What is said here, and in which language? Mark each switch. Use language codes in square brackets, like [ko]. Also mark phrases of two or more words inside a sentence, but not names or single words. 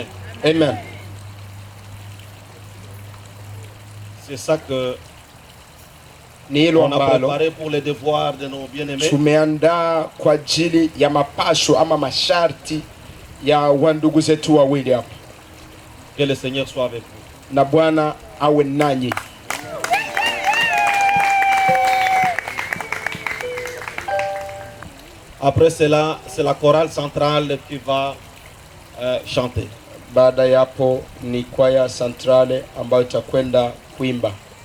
[fr] Amen. C'est ça que on a préparé pour les devoirs de nos bien-aimés. [sw] Tumeandaa kwa ajili ya mapasho ama masharti ya wandugu zetu wawili hapa. [fr] Que le Seigneur soit avec vous. [sw] Na Bwana awe nanyi. [fr] Après cela, c'est la chorale centrale qui va chanter. [sw] Baada yapo ni kwaya centrale ambayo itakwenda kuimba.